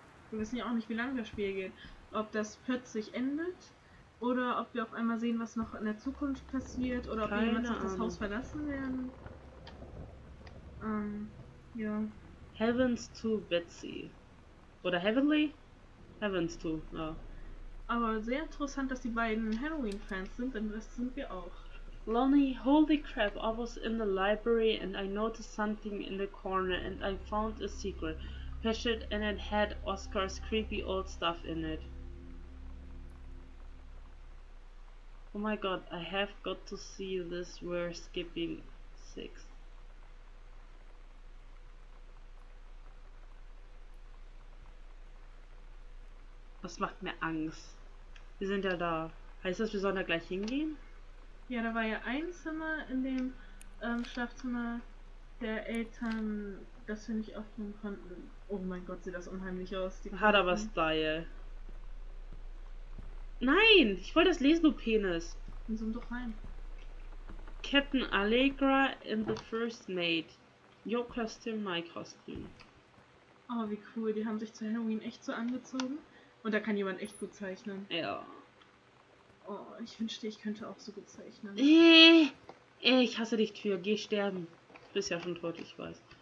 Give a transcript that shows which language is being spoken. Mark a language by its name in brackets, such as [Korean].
[German] Wir wissen ja auch nicht, wie lange das Spiel geht. Ob das plötzlich endet oder ob wir auf einmal sehen, was noch in der Zukunft passiert oder ob wir jemals noch das Haus verlassen werden. Ja. [English] Heavens to Betsy. Oder Heavenly? Heavens to, ja. [German] Aber sehr interessant, dass die beiden Halloween-Fans sind, denn das sind wir auch. [English] Lonnie, holy crap, I was in the library and I noticed something in the corner and I found a secret. Pushed it and it had Oscar's creepy old stuff in it. Oh my god, I have got to see this, we're skipping 6. [German] Das macht mir Angst. Wir sind ja da. Heißt das, wir sollen da gleich hingehen? Ja, da war ja ein Zimmer in dem Schlafzimmer der Eltern, das wir nicht öffnen konnten. Oh mein Gott, sieht das unheimlich aus. Hat aber Style. Nein, ich wollte das lesen, du Penis. Dann zoom doch rein. [English] Captain Allegra in the first maid. Your costume, my costume. [German] Oh, wie cool. Die haben sich zu Halloween echt so angezogen. Und da kann jemand echt gut zeichnen. Ja. Oh, ich wünschte, ich könnte auch so gut zeichnen. Ich hasse dich, Tür. Geh sterben. Du bist ja schon tot, ich weiß.